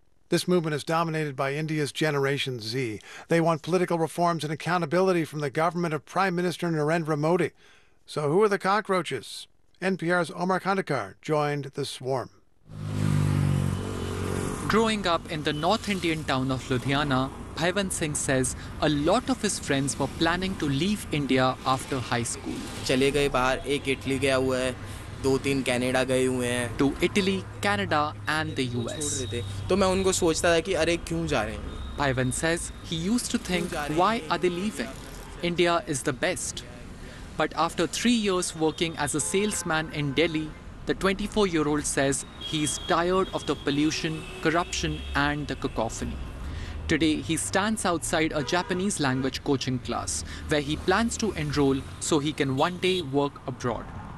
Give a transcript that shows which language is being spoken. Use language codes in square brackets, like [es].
[en] This movement is dominated by India's Generation Z. They want political reforms and accountability from the government of Prime Minister Narendra Modi. So who are the cockroaches? NPR's Omar Khandekar joined the swarm. Growing up in the North Indian town of Ludhiana, Bhaiwan Singh says a lot of his friends were planning to leave India after high school. [hi] चले गए बाहर, एक Italy गया हुआ है, दो तीन Canada गए हुए हैं. [en] To Italy, Canada and the US. [hi] तो मैं उनको सोचता था कि अरे क्यों जा रहे हैं. [en] Bhaiwan says he used to think, why are they leaving? India is the best. But after 3 years working as a salesman in Delhi, the 24-year-old says he's tired of the pollution, corruption, and the cacophony. Today, he stands outside a Japanese language coaching class where he plans to enroll so he can one day work abroad.